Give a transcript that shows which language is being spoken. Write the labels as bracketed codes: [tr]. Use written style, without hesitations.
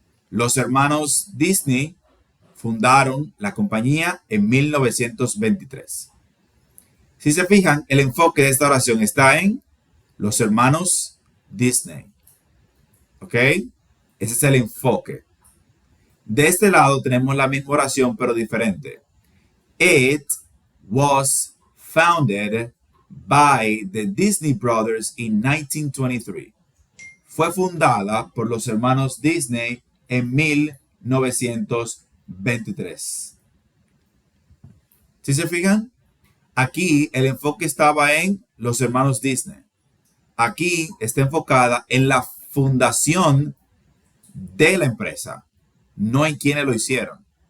[es] Los hermanos Disney fundaron la compañía en 1923. Si se fijan, el enfoque de esta oración está en los hermanos Disney. ¿Ok? Ese es el enfoque. De este lado tenemos la misma oración, pero diferente. [en] It was founded by the Disney Brothers in 1923. [es] Fue fundada por los hermanos Disney en 1923. ¿Sí se fijan? Aquí el enfoque estaba en los hermanos Disney. Aquí está enfocada en la fundación de la empresa, no en quienes lo hicieron.